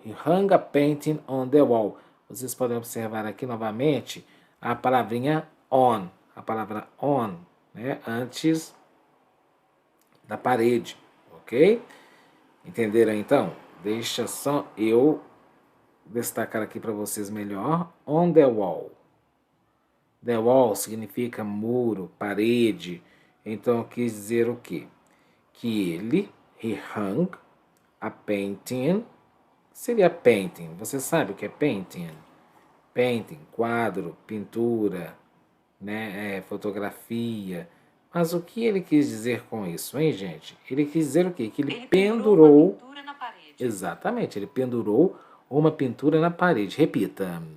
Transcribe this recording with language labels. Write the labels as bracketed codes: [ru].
[en] He hung a painting on the wall. [pt] Vocês podem observar aqui novamente a palavrinha on, a palavra on, né? Antes da parede, ok? Entenderam então? Deixa só eu destacar aqui para vocês melhor. [en] On the wall. The wall [pt] significa muro, parede. Então, quis dizer o quê? Que ele, he hung, a painting, seria painting. Você sabe o que é painting? Painting, quadro, pintura, né? Fotografia. Mas o que ele quis dizer com isso, hein, gente? Ele quis dizer o quê? Que ele pendurou uma pintura na parede. Exatamente, ele pendurou uma pintura na parede. Repita.